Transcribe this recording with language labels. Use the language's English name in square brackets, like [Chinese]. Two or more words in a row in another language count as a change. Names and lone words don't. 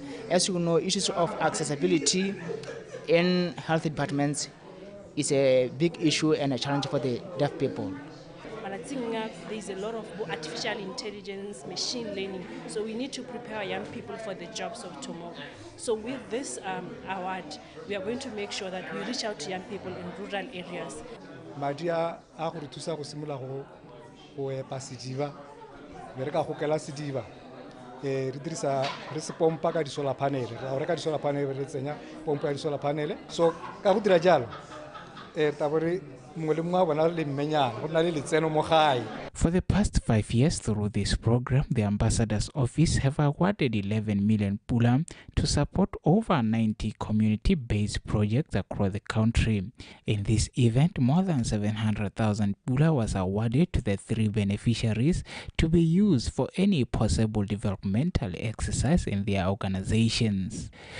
[English] As you know, issues of accessibility in health departments is a big issue and a challenge for the deaf people. But I think there's a lot of artificial intelligence, machine learning, so we need to prepare young people for the jobs of tomorrow. So with this award, we are going to make sure that we reach out to young people in rural areas. [Tswana] Madia a go thusa go simolola go epa sediba re ka go kela sediba re dirisa re se pompa ka di [English] solar panel [Tswana] ra reka di [English] solar panel [Tswana] re tsenya pompa ya di [English] solar panel [Tswana] so ka go dira jalo tabore mongwe le mongwe bona le mmenyana go na le letseno mo gae. [English] For the past 5 years through this program, the Ambassador's Office have awarded 11 million pula to support over 90 community-based projects across the country. In this event, more than 700,000 pula was awarded to the 3 beneficiaries to be used for any possible developmental exercise in their organizations.